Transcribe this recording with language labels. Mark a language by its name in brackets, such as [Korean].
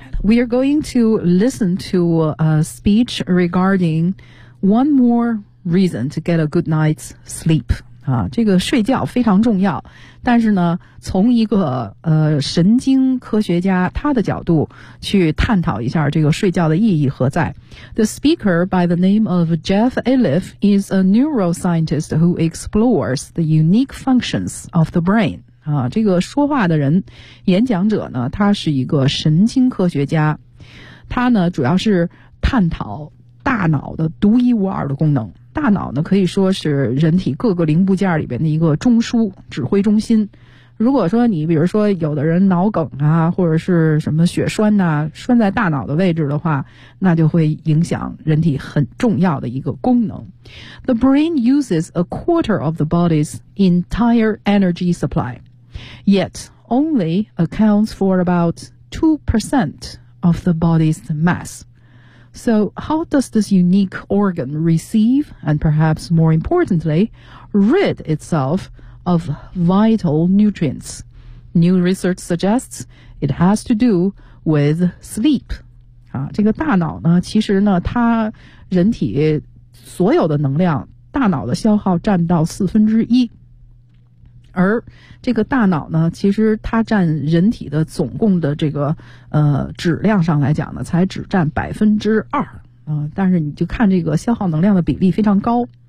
[English] We are going to listen to a speech regarding one more reason to get a good night's sleep. [Chinese] 这个睡觉非常重要，但是呢，从一个神经科学家他的角度去探讨一下这个睡觉的意义何在。 [English] The speaker by the name of Jeff Eliff is a neuroscientist who explores the unique functions of the brain. [Chinese] 这个说话的人，演讲者呢，他是一个神经科学家，他呢主要是探讨大脑的独一无二的功能。大脑呢可以说是人体各个零部件里边的一个中枢指挥中心。如果说你比如说有的人脑梗啊，或者是什么血栓呐、栓在大脑的位置的话，那就会影响人体很重要的一个功能。 [English] The brain uses a quarter of the body's entire energy supply, yet only accounts for about 2% of the body's mass. So, how does this unique organ receive, and perhaps more importantly, rid itself of vital nutrients? New research suggests it has to do with sleep. [Chinese] 这个大脑呢，其实呢，它人体所有的能量，大脑的消耗占到1/4。而这个大脑呢，其实它占人体的总共的这个质量上来讲呢，才只占2%但是你就看这个消耗能量的比例非常高。